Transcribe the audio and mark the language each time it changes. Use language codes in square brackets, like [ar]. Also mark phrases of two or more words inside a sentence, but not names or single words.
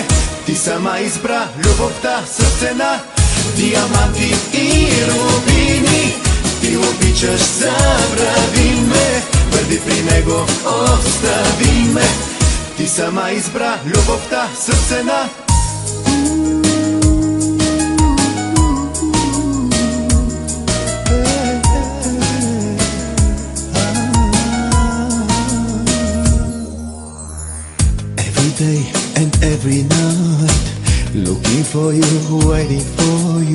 [bg] Ти сама избра любовта с цена. Диаманти и рубини ти обичаш, забрави ме. сама избра любовта с цена. [en] Every day and every night, looking for you, waiting for you.